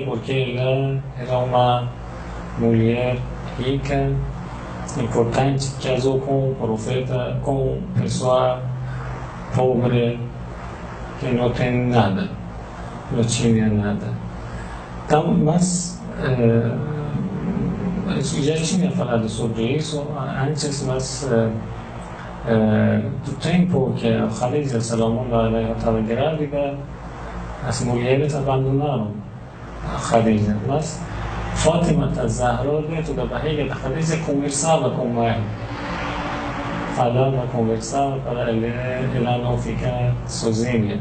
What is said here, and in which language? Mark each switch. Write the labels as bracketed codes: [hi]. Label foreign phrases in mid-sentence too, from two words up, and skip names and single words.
[pt] Porque ela era uma mulher rica, importante, que casou com o Profeta, com pessoa pobre, que não tem nada, não tinha nada. Então, mas já tinha falado sobre isso antes, mas do tempo que a Khadija [ar] سلام الله عليها [pt] estava grávida, as mulheres abandonaram a Khadija. Mas Fátima AzZahra, dentro da barriga da Khadija, conversava com ela. Falava, conversava para ela não ficar sozinha.